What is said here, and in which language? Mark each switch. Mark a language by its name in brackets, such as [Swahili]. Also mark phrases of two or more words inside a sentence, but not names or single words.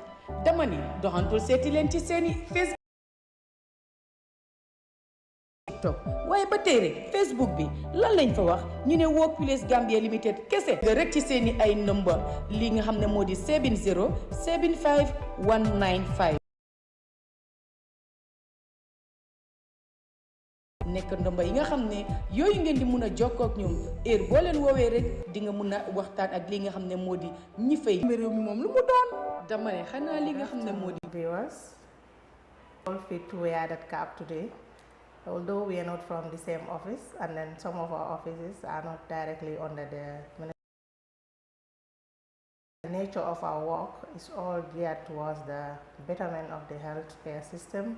[Wolof] dama ni doxantul seeti leen ci seeni Facebook waaye ba tey rek Facebook bi lan lañ fa wax ñu ne Workplace Gambia Limited kese nga rek ci seeni ay number li nga xam ne moo di 70 75 195 nekk ndomba yi nga xam ne yooyu ngeen di mun a jokkoo ak ñoom heure boo leen woowee rek di nga mun a waxtaan ak li nga xam ne moo di ñi fay réew mi moom lu mu doon dama ne xanaa li nga xam ne moo di [English] viewers all fit to wear that cap today. Although we are not from the same office, and then some of our offices are not directly under the ministry. The nature of our work is all geared towards the betterment of the healthcare system.